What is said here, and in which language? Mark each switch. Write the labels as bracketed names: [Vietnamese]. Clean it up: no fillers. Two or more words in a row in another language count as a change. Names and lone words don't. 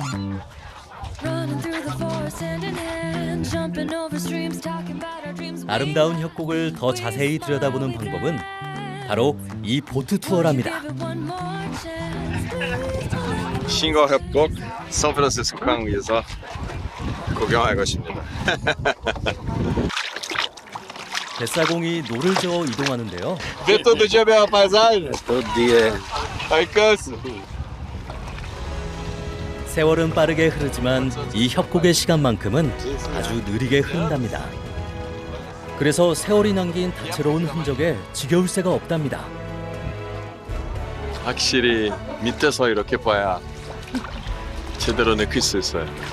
[Korean] 아름다운 협곡을 더 자세히 들여다보는 방법은 바로 이 보트 투어랍니다. 싱거 협곡 샌프란시스코 강에서 구경할 것입니다. 뱃사공이 노를 저어 이동하는데요. [Portuguese] Vê todo dia a mesma paisagem? Todo dia. Aí cansa. [Korean] 세월은 빠르게 흐르지만 이 협곡의 시간만큼은 아주 느리게 흐른답니다. 그래서 세월이 남긴 다채로운 흔적에 지겨울 새가 없답니다. 확실히 밑에서 이렇게 봐야 제대로 느낄 수 있어요.